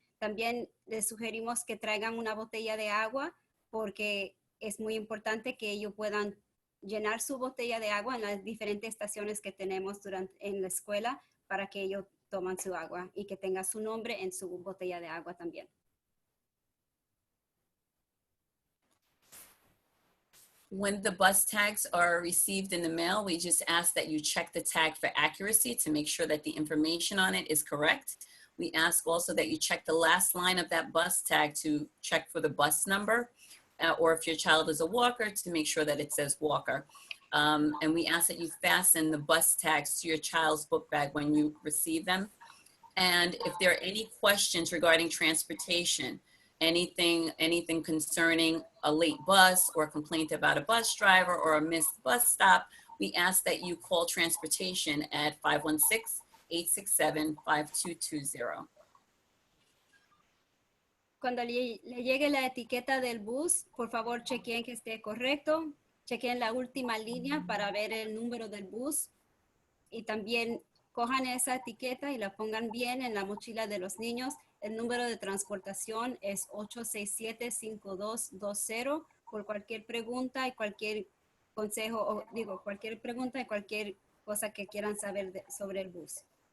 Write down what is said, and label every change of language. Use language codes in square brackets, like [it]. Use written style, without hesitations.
[es] También les sugerimos que traigan una botella de agua porque es muy importante que ellos puedan llenar su botella de agua en las diferentes estaciones que tenemos en la escuela para que ellos tomen su agua y que tenga su nombre en su botella de agua también. [en] When the bus tags are received in the mail, we just ask that you check the tag for accuracy to make sure that the information on it is correct. We ask also that you check the last line of that bus tag to check for the bus number, or if your child is a walker, to make sure that it says walker. And we ask that you fasten the bus tags to your child's book bag when you receive them. And if there are any questions regarding transportation, anything concerning a late bus or a complaint about a bus driver or a missed bus stop, we ask that you call transportation at 516-867-5220. [es] Cuando le llegue la etiqueta del bus, por favor chequen que esté correcto, chequen la última línea para ver el número del bus y también cojan esa etiqueta y la pongan bien en la mochila de los niños. El número de transportación es 867-5220 por cualquier pregunta y cualquier consejo, cualquier pregunta y cualquier cosa que quieran saber sobre el bus.